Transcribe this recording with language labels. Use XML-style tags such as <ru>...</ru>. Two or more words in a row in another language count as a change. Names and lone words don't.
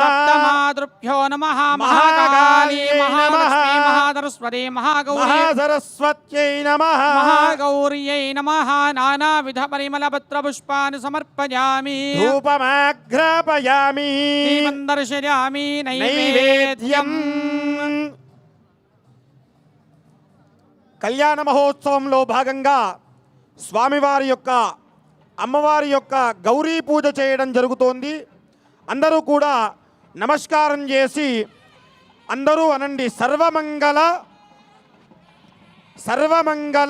<sa>सप्तमातृभ्यो नमः महाकाली महालक्ष्मी महासरस्वती महागौरी महासरस्वत्यै नमः महागौर्यै नमः नानाविध परिमलपत्रपुष्पाणि समर्पयामि धूपमाघ्रापयामि दीपं दर्शयामि నైవేద్యం</sa> <te>కళ్యాణ మహోత్సవంలో భాగంగా స్వామివారి యొక్క అమ్మవారి యొక్క గౌరీ పూజ చేయడం జరుగుతోంది. అందరూ కూడా నమస్కారం చేసి అందరూ అనండి సర్వమంగళ సర్వమంగళ</te>